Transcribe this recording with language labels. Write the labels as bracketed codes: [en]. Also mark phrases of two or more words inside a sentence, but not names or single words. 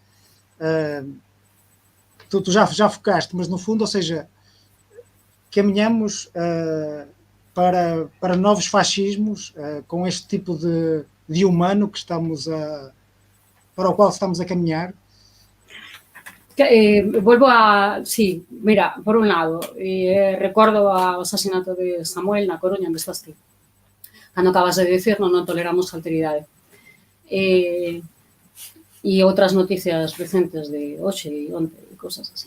[pt] Tu já focaste, mas no fundo, ou seja, caminhamos para novos fascismos com este tipo de humano que para o qual estamos a caminhar. [gl] Volvo a... Sí, mira, por un lado, recordo o asasinato de Samuel na Coruña, onde estás ti. Cando acabas de dicir, non toleramos alteridade. E outras noticias recentes de hoxe e onte, e cosas así.